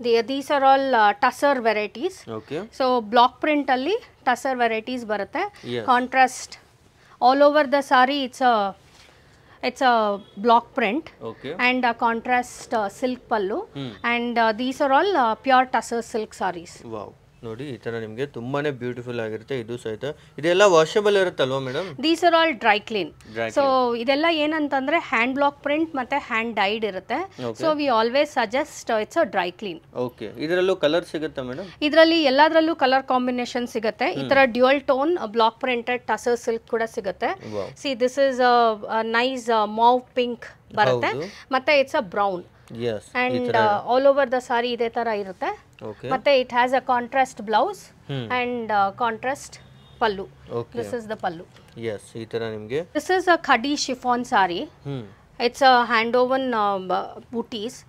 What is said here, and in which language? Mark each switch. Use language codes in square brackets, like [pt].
[en] These are all tussar varieties. Okay. [kn] So block print alli tussar varieties barutte. [en] Yes. Contrast all over the saree, it's a block print. Okay. And a contrast silk pallu. And these are all pure tussar silk sarees. [kn] Wow, ನೋಡಿ ಈ ತರ ನಿಮಗೆ ತುಂಬಾನೇ beautiful ಆಗಿರುತ್ತೆ. ಇದು ಸಹಿತ ಇದೆಲ್ಲ washable ಇರುತ್ತಲ್ವಾ madam? [en] These are all dry clean. [kn] So ಇದೆಲ್ಲ ಏನಂತಂದ್ರೆ ಹ್ಯಾಂಡ್ ಬ್ಲಾಕ್ ಪ್ರಿಂಟ್ ಮತ್ತೆ ಹ್ಯಾಂಡ್ ಡೈಡ್ ಇರುತ್ತೆ. [en] So we always suggest it's a dry clean. [kn] Okay. ಇದರಲ್ಲೂ ಕಲರ್ ಸಿಗುತ್ತಾ ಮೇಡಮ್? ಇದರಲ್ಲಿ ಎಲ್ಲದರಲ್ಲೂ ಕಲರ್ ಕಾಂಬಿನೇಷನ್ ಸಿಗುತ್ತೆ. ಈ ತರ dual tone block printed tussar silk ಕೂಡ ಸಿಗುತ್ತೆ. [en] see this is nice mauve pink [kn] ಬರುತ್ತೆ ಮತ್ತೆ [en] It's a brown. Yes. And all over the saree [kn] ಇದೇ ತರ ಇರುತ್ತೆ. [en] Okay. [kn] ಮತ್ತೆ [en] it has a contrast blouse and contrast pallu. Okay. This is the pallu. [kn] Yes, ಈ ತರ ನಿಮಗೆ. [en] This is a khadi chiffon saree. It's a hand woven booties.